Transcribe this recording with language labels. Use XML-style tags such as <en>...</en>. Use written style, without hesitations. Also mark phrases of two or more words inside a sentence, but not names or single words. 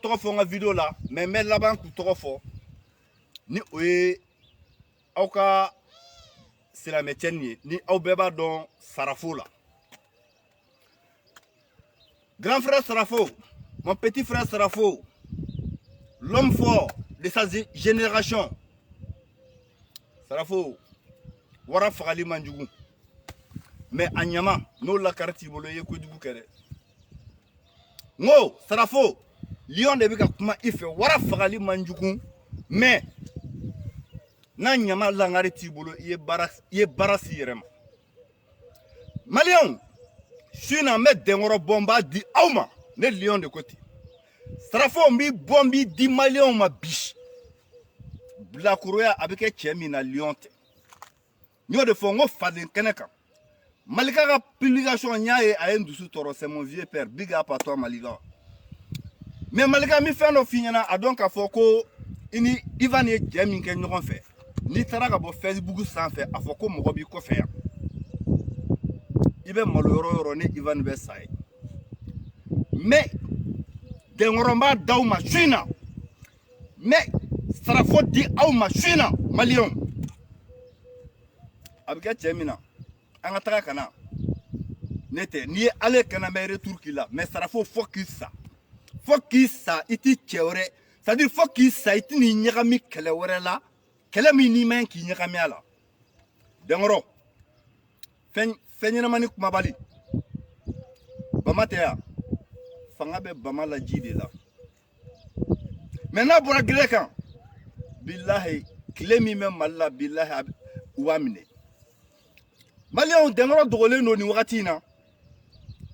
<bm>tɔgɔ fɔ n ka video la mais n bɛ laban k'u tɔgɔ fɔ ni o ye aw ka silamɛcɛni ye ni aw bɛɛ b'a dɔn Sarafo la</bm> <fr>grand frère</fr> <bm>Sarafo</bm> <fr>mon petit frère</fr> <bm>Sarafo</bm> <fr>l'homme fort de sa génération</fr> <bm>Sarafo wara fagali man jugu mais a ɲama n'o lakari t'i bolo i ye kojugu kɛ dɛ n ko Sarafo Lion de bɛ ka kuma i fɛ wara fagali man jugu mais n'a ɲama langari t'i bolo i ye baara s'i yɛrɛ ma Maliens su in na n bɛ Denkɔrɔ bɔ n b'a di aw ma ne Lion de ko ten Sarafo n b'i bɔ n b'i di Maliens ma bi bilakoroya a bɛ kɛ cɛ min na Lion tɛ n y'o de fɔ n ko faden kɛnɛ kan Malika ka publication nya ye a ye ndusu tɔrɔ</bm> <fr>c'est mon vieux père</fr> <en>big up</en> <fr>à toi</fr> <bm>Malika mais Malika mi fɛn dɔ f'i ɲɛna a dɔn k'a fɔ ko i ni Ivan ye jɛ min kɛ ɲɔgɔn fɛ n'i taara ka bɔ Facebook sanfɛ a fɔ ko mɔgɔ b'i kɔfɛ yan i bɛ malo yɔrɔ yɔrɔ ni Ivan bɛ sa ye mais Denkɔrɔ n b'a d'aw ma su in na mais Sarafo di aw ma su in na Maliens a bɛ kɛ cɛ min na an ka taga kana ne tɛ n'i ye ale kana mɛ retour k'i la mais Sarafo fo k'i sa i ti cɛ wɛrɛ</bm> <fr>c'est à dire</fr> <bm>fo k'i sa i ti n'i ɲagami kɛlɛ wɛrɛ la kɛlɛ min n'i man k'i ɲagami a la Denkɔrɔ fɛn ɲɛnamani kumabali Bama tɛ yan fanga bɛ Bama la ji de la mais n'a bɔra gere kan bilahi tile min bɛ Mali la bilahi u b'a minɛ Maliens Denkɔrɔ dogolen don nin wagati in na</bm>